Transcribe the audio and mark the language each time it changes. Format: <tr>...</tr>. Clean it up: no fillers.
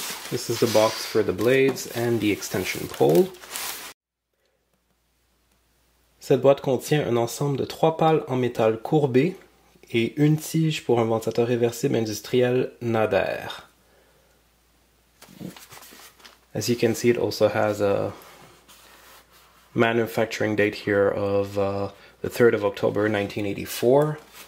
<en>This is the box for the blades and the extension pole.</en> <fr>Cette boîte contient un ensemble de 3 pales en métal courbé et une tige pour un ventilateur réversible industriel Nadair.</fr> <en>As you can see, it also has a manufacturing date here of the 3rd of October 1984.</en>